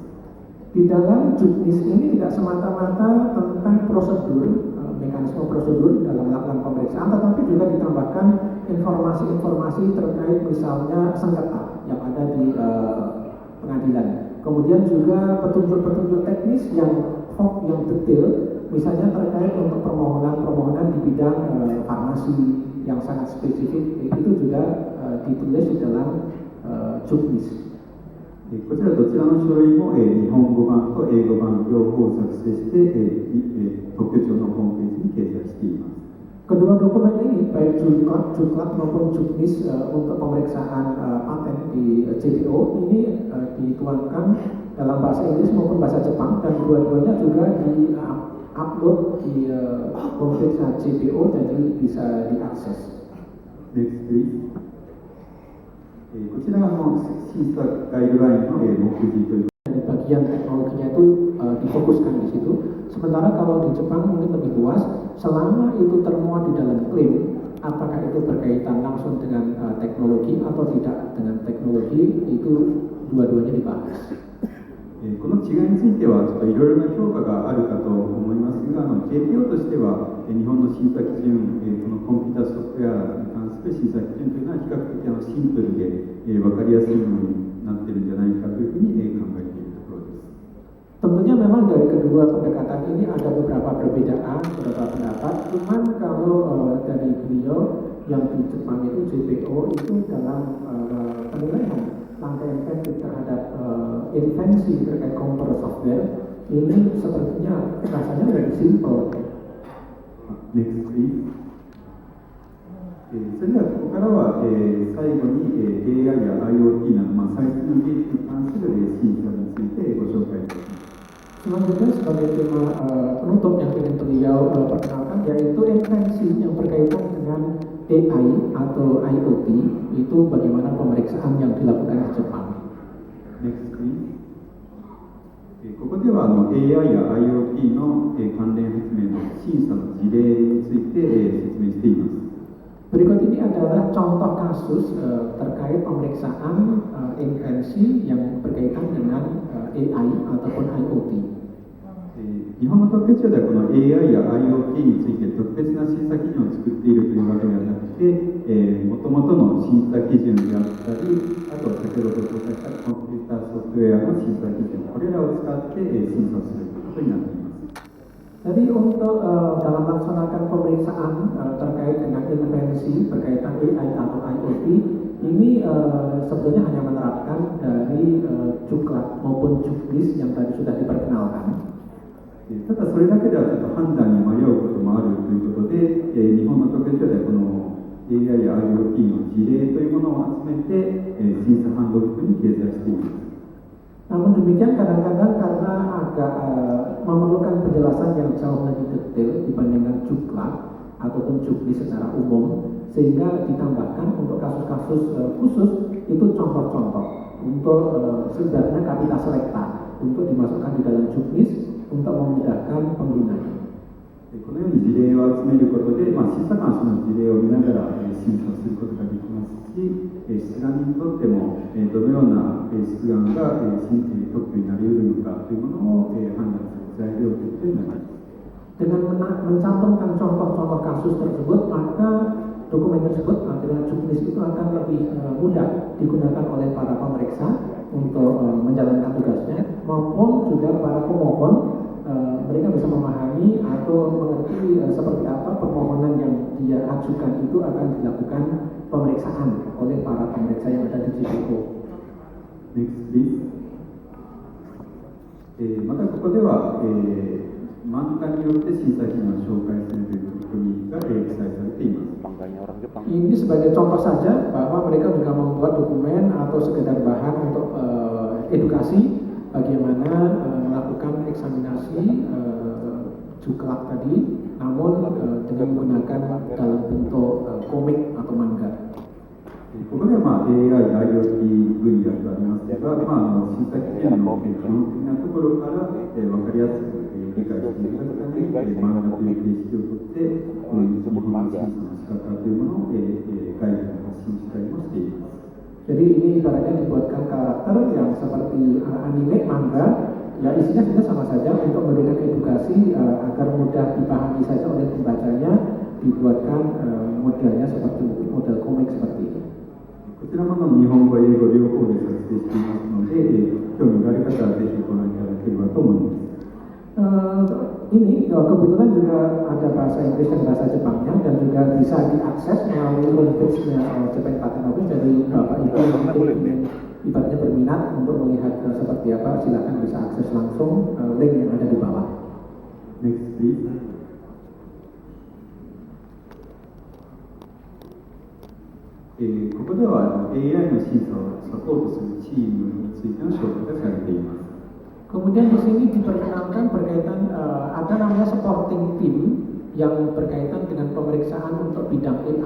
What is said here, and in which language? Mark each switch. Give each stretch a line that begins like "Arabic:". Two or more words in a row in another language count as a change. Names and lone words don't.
Indonesian: Di dalam juknis ini tidak semata-mata tentang prosedur, mekanisme prosedur dalam melakukan pemeriksaan, tetapi juga ditambahkan informasi-informasi terkait misalnya sengketa yang ada di pengadilan. Kemudian juga petunjuk-petunjuk teknis yang detail, misalnya terkait untuk permohonan-permohonan di bidang farmasi yang sangat spesifik, itu juga ditulis di dalam juknis.
Japanese: こちらどちらの書類も日本語版と英語版両方作成して特許庁のホームページに掲載しています。
Indonesian: Kedua dokumen ini, baik juklak maupun juknis untuk pemeriksaan paten di JPO ini dituangkan dalam bahasa Inggris maupun bahasa Jepang dan dua-duanya juga upload di homepage JPO, jadi bisa diakses.
English: Next, please.
Japanese: こちらが審査ガイドラインの目次という
Indonesian: Dari bagian teknologinya itu difokuskan di situ. Sementara kalau di Jepang mungkin lebih luas, selama itu termuat di dalam klaim, apakah itu berkaitan langsung dengan teknologi atau tidak dengan teknologi, itu dua-duanya dibahas.
Japanese: この違いについてはちょっといろいろな評価があるかと思いますが、JPO としては日本の審査基準、このコンピュータソフトウェアに関する審査基準というのは比較的シンプルで分かりやすいものになっているんじゃないかというふうに考えているところです。
Indonesian: Tentunya memang dari kedua pendekatan ini ada beberapa perbedaan, beberapa pendapat. Cuman kalau dari beliau yang di Jepang itu JPO itu dalam penilaian langkah efektif terhadap invensi terkait komputer software ini sepertinya rasanya lebih simple.
English: Next, please.
Japanese: それではここからは、最後に、AI や IoT など、最新の技術に関する審査についてご紹介いたします。
Indonesian: Selanjutnya sebagai tema penutup yang ingin beliau perkenalkan yaitu invensi yang berkaitan dengan AI atau IoT, itu bagaimana pemeriksaan yang dilakukan di Jepang.
English: Next, please.
Japanese: ここではAI や IoT の関連説明の審査の事例について説明しています。
Indonesian: Berikut ini adalah contoh kasus terkait pemeriksaan invensi yang berkaitan dengan AI ataupun IoT.
Japanese: 日本の特許庁ではこの AI や IoT について特別な審査基準を作っているというわけではなくて、もともとの審査基準であったり、あと先ほど紹介したコンピューターソフトウェアの審査基準、これらを使って審査することになっています。
Indonesian: Jadi untuk dalam melaksanakan pemeriksaan terkait dengan invensi berkaitan AI atau IoT ini sebetulnya hanya menerapkan dari cuklat maupun juknis yang tadi sudah diperkenalkan.
Japanese: ただそれだけではちょっと判断に迷うこともあるということで、日本の特許庁ではこの AI や IoT の事例というものを集めて、審査ハンドブックに掲載しています。
Indonesian: Namun demikian kadang-kadang karena agak memerlukan penjelasan yang jauh lebih detail dibandingkan cuklat ataupun juknis secara umum, sehingga ditambahkan untuk kasus-kasus khusus itu contoh-contoh untuk sebenarnya kapitas selekta untuk dimasukkan di dalam juknis untuk memudahkan penggunanya.
Japanese: このように事例を集めることで、審査官はその事例を見ながら審査することができますし、出願人にとってもどのような出願が特許になり得るのかというものを判断する材料ということになります。
Indonesian: Dengan mencantumkan contoh-contoh kasus tersebut, maka dokumen tersebut dengan juknis itu akan lebih mudah digunakan oleh para pemeriksa untuk menjalankan tugasnya, maupun juga para pemohon mereka bisa memahami atau mengerti seperti apa permohonan yang dia ajukan itu akan dilakukan pemeriksaan oleh para pemeriksa yang ada di JPO.
English: Next, please.
Japanese: またここでは、漫画によって審査基準を紹介するという取り組みが記載されています。
Indonesian: Ini sebagai contoh saja bahwa mereka juga membuat dokumen atau sekedar bahan untuk edukasi bagaimana melakukan eksaminasi cuklat tadi, namun dengan menggunakan dalam bentuk komik atau manga.
Japanese: ここではAI、IoT 分野とありますが、審査基準の基本的なところから分かりやすく理解していただくために漫画という形式をとってこの日本の審査の仕方というものを外部に発信したりもしています。
Indonesian: Jadi ini ibaratnya dibuatkan karakter yang seperti anime, manga, ya isinya sudah sama saja untuk memberikan edukasi agar mudah dipahami saja oleh pembacanya, dibuatkan modelnya seperti model komik seperti ini.
Japanese: こちらも日本語、英語両方で作成していますので、興味がある方はぜひご覧いただければと思います。
Indonesian: Ini kebetulan juga ada bahasa Inggris dan bahasa Jepangnya dan juga bisa diakses melalui homepage-nya Japan Patent Office. Dari Bapak Ibu yang mungkin ibaratnya berminat untuk melihat seperti apa, silakan bisa akses langsung link yang ada di bawah.
English: Next, please.
Japanese: ここではAI の審査をサポートするチームについての紹介がされています。
Indonesian: Kemudian di sini diperkenalkan berkaitan ada namanya
English: supporting team
Indonesian: yang berkaitan dengan pemeriksaan untuk bidang AI.